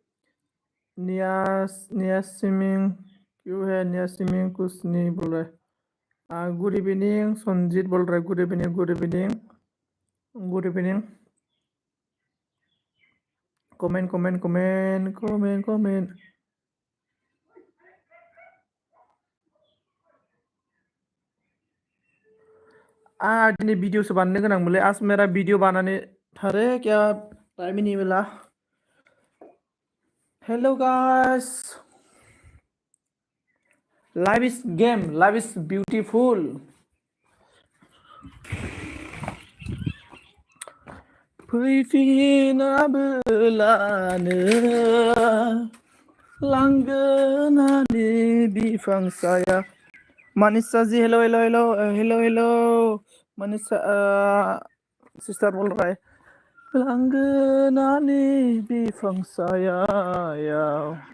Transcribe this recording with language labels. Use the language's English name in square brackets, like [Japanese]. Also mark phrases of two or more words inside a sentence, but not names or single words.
[Hindi] नियासिमिं क्यों है नियासिमिं कुछ नहीं बोल रहा है [English] good evening [Hindi] संजीत बोल रहा है [English] good evening [Bodo] कमेन्ट दिनै भिडिअसो बानायनो गोनांमोनलै [Hindi] आज मेरा भिडिअ बनाने थारे क्या टाइम ही नहीं मिला [English] hello guys life is game life is beautiful [Bodo] फैफिनाबोलानो लांगोनानि बिफां साया [Hindi] मनीषा जी हेलो मनीषा सिस्टर बोल रहा है [Bodo] लांगोनानि बिफां सायायाव